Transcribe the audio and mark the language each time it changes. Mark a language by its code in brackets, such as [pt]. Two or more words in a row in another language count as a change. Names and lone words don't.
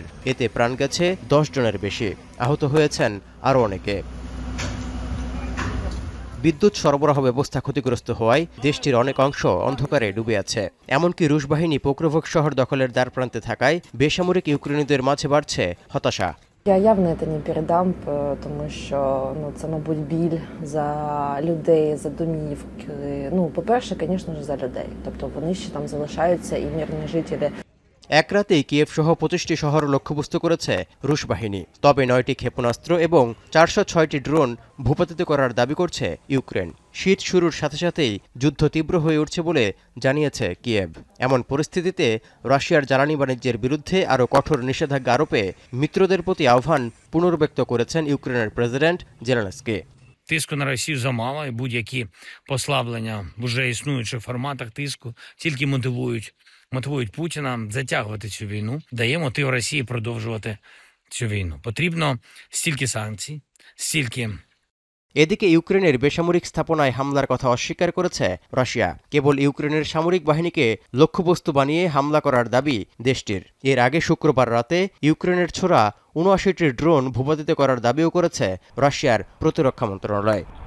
[bn] এতে প্রাণ গেছে 10 জনের বেশি, আহত হয়েছেন আরও অনেকে। বিদ্যুৎ সরবরাহ ব্যবস্থা ক্ষতিগ্রস্ত হওয়ায় দেশটির অনেক অংশ অন্ধকারে ডুবে আছে। এমনকি রুশ বাহিনী পোক্রোভক শহর দখলের দ্বারপ্রান্তে থাকায় বেসামরিক ইউক্রেনীয়দের মাঝে বাড়ছে হতাশা। [ru] Я явно это не передам, [uk] тому що це, мабуть, біль за людей, за домівки. По-перше, звісно ж, за людей. Тобто вони ще там залишаються і мирні жителі. [bn] এক রাতেই কিয়েভ সহ 25টি শহর লক্ষ্যবস্তু করেছে রুশ বাহিনী। তবে 9টি ক্ষেপণাস্ত্র এবং 406টি ড্রোন ভূপাতিত করার দাবি করছে ইউক্রেন। শীত শুরুর সাথে সাথেই যুদ্ধ তীব্র হয়ে উঠছে বলে জানিয়েছে কিয়েভ। এমন পরিস্থিতিতে রাশিয়ার জ্বালানি বাণিজ্যের বিরুদ্ধে আরও কঠোর নিষেধাজ্ঞা আরোপে মিত্রদের প্রতি আহ্বান পুনর্ব্যক্ত করেছেন ইউক্রেনের প্রেসিডেন্ট জেলেনস্কি। [uk] Тиску на Росію замало, і будь-які послаблення в уже існуючих форматах тиску тільки мотивують Путіна затягувати цю війну, дає мотив Росії продовжувати цю війну. Потрібно стільки санкцій, стільки. [bn] এদিকে ইউক্রেনের বেসামরিক স্থাপনায় হামলার কথা অস্বীকার করেছে রাশিয়া। কেবল ইউক্রেনের সামরিক বাহিনীকে লক্ষ্যবস্তু বানিয়ে হামলা করার দাবি দেশটির। এর আগে শুক্রবার রাতে ইউক্রেনের ছোড়া ৭৯টি ড্রোন ভূপাতিত করার দাবিও করেছে রাশিয়ার প্রতিরক্ষা মন্ত্রণালয়।